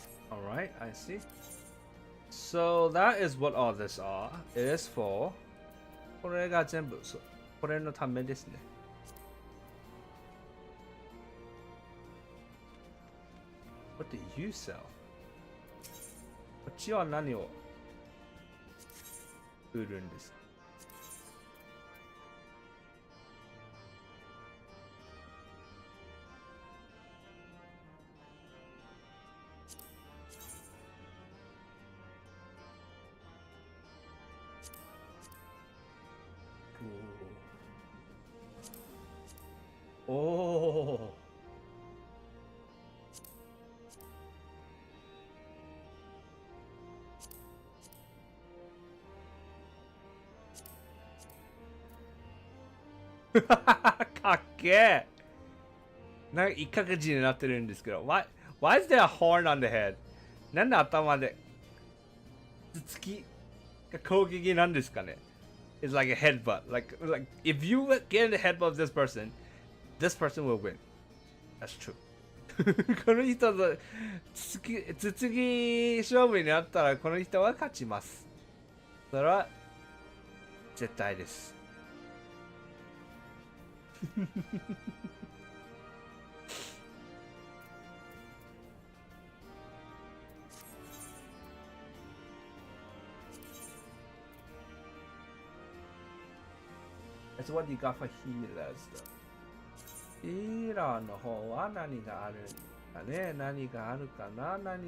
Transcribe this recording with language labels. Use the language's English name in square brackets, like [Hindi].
[English] Alright, I see. So that is what all this is for. [Japanese] これが全部これのためですね。 [English] What do you sell? [Japanese] こっちは何を売るんですか？おお。かっけえ。なんか一角字になってるんですけど。 [English] Why is there a horn on the head? [Japanese] なんで頭で頭突きが攻撃なんですかね？ [English] It's like a headbutt. Like if you get in the headbutt of this person will win. That's true. [Japanese] この人と頭突き勝負になったらこの人は勝ちます。それは絶対です。 [English] That's what you got for healers. [Japanese] ヒーラーの方は何があるかね？何があるかな？